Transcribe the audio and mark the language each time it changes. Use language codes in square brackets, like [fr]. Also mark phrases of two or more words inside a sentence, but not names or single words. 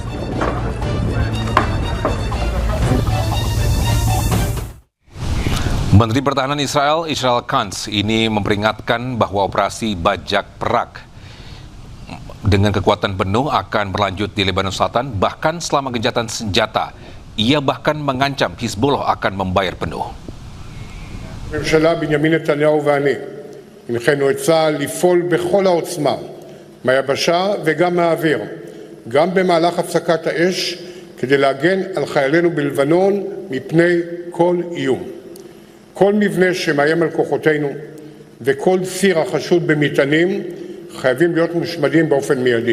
[id] Menteri Pertahanan Israel, Israel Katz, ini memperingatkan bahwa operasi bajak perak dengan kekuatan penuh akan berlanjut di Lebanon Selatan, bahkan selama gencatan senjata. Ia bahkan mengancam Hizbullah akan membayar penuh. [he] הממשלה בנימין נתניהו ואני הנחינו את צה"ל לפעול בכל העוצמה מהיבשה וגם מהאוויר, גם במהלך הפסקת האש, כדי להגן על חיילינו בלבנון מפני כל איום. כל מבנה שמאיים על כוחותינו וכל ציר החשוד במטענים חייבים להיות מושמדים באופן מיידי.